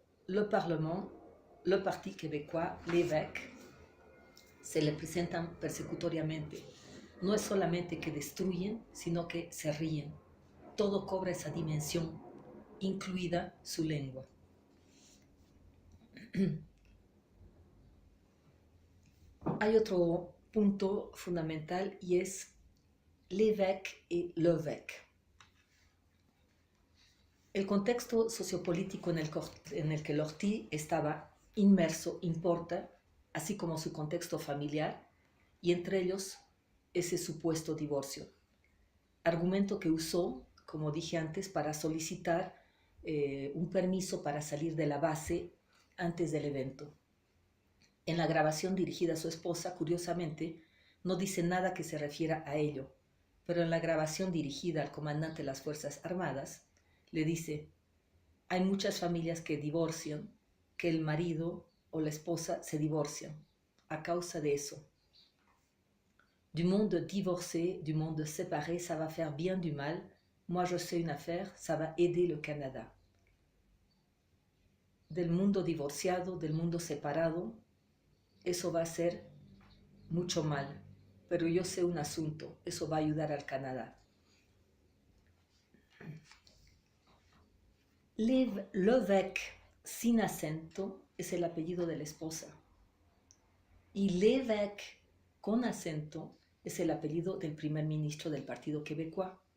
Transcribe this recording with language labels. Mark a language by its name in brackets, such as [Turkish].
[Spanish] le Parlement, le Parti québécois, l'évêque, se le presentan persecutoriamente. No es solamente que destruyen, sino que se ríen. Todo cobra esa dimensión, incluida su lengua. Hay otro punto fundamental y es l'évêque y l'évêque. El contexto sociopolítico en el que Lortie estaba inmerso importa, así como su contexto familiar, y entre ellos ese supuesto divorcio. Argumento que usó, como dije antes, para solicitar un permiso para salir de la base antes del evento. En la grabación dirigida a su esposa, curiosamente, no dice nada que se refiera a ello, pero en la grabación dirigida al comandante de las Fuerzas Armadas, le dice: hay muchas familias que divorcian, que el marido o la esposa se divorcian a causa de eso. [French] Du monde divorcé, du monde séparé, ça va faire bien du mal. Moi je sais une affaire, ça va aider le Canada. [Spanish] Del mundo divorciado, del mundo separado, eso va a hacer mucho mal, pero yo sé un asunto, eso va a ayudar al Canadá. L'évêque sin acento es el apellido de la esposa y l'évêque con acento es el apellido del primer ministro del Partido Québécois.